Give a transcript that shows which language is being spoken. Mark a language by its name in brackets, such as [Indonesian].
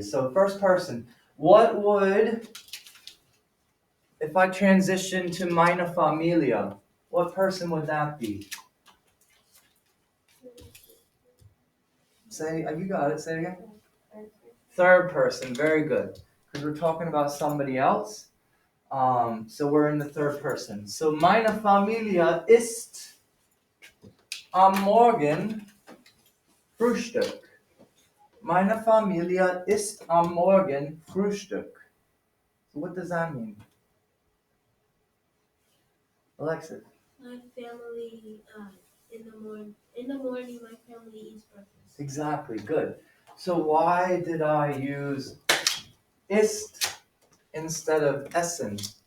[English] So first person, what would, if I transition to [German] meine Familie, [English] what person would that be? Say, you got it, say it again. Third person, very good. Because we're talking about somebody else. So we're in the third person. [German] So meine Familie isst am Morgen Frühstück. Meine Familie isst am Morgen Frühstück. [English] So what does that mean? Alexis. My family, in the morning, my family eats breakfast. Exactly, good. So why did I use ist instead of essen?